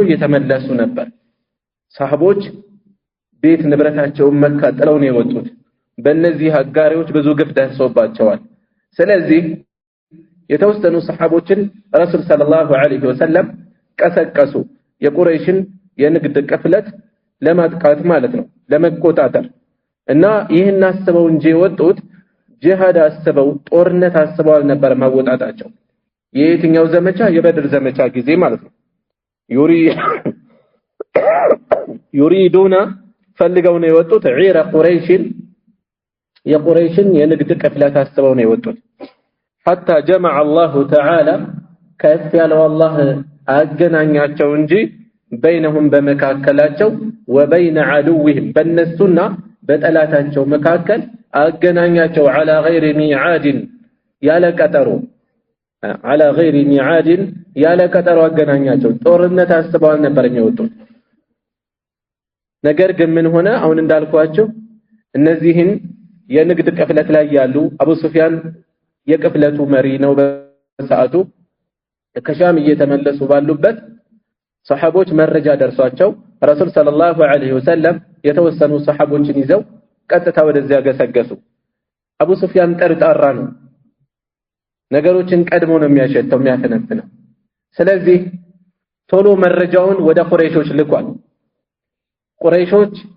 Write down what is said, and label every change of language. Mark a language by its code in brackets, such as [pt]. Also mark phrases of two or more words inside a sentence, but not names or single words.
[am] እየተመለሱ ነበር። ሰሃቦች ቤት ንብረታቸውን መካ ጥለው ነው የወጡት። በእነዚህ አጋሪዎች ብዙ ግፍ ደርሶባቸዋል። ስለዚህ የተወሰኑ ሰሃቦችን ረሱል [ar] صلى الله عليه وسلم [am] ቀሰቀሱ የቁረይሽን የንግድ ቅፍለት ለማጥቃት ማለት ነው ለመቆጣጠር እና ይህን አስበው እንጂ የወጡት ጂሃድ አስበው ጦርነት አስበው አልነበር ማወጣጣቸው የየትኛው ዘመቻ የበድር ዘመቻ ጊዜ ማለት ነው ዩሪዱና ፈልገው ነው የወጡት ዒራ ቁረይሽን የቁረይሽን የንግድ ቅፍለት አስበው ነው የወጡት [ar] حتى جمع الله تعالى كيف [am] ያለው አላህ አገናኛቸው እንጂ بينهم በመካከላቸው [ar] وبين عدوهم [am] በነሱና በጠላታቸው መካከል አገናኛቸው [ar] على غير ميعاد [am] ያለ ቀጠሮ [ar] على غير ميعاد [am] ያለ ቀጠሮ አገናኛቸው ጦርነት አስበው ነበር የሚወጡት ነገር ግን ምን ሆነ አሁን እንዳልኳችሁ እነዚህን የንግድ ቅፍለት ላይ ያሉ አቡ ሱፊያን የቅፍለቱ መሪ ነው በሰዓቱ ከሻም እየተመለሱ ባሉበት ሰሃቦች መረጃ ደርሷቸው ረሱል [ar] صلى الله عليه وسلم [am] የተወሰኑ ሰሃቦችን ይዘው ቀጥታ ወደዚያ ገሰገሱ አቡ ሱፊያን ጠርጣራ ነው ነገሮችን ቀድሞ ነው የሚያሸተው የሚያፈነፍነው ስለዚህ ቶሎ መረጃውን ወደ ቁረይሾች ልኳል ቁረይሾች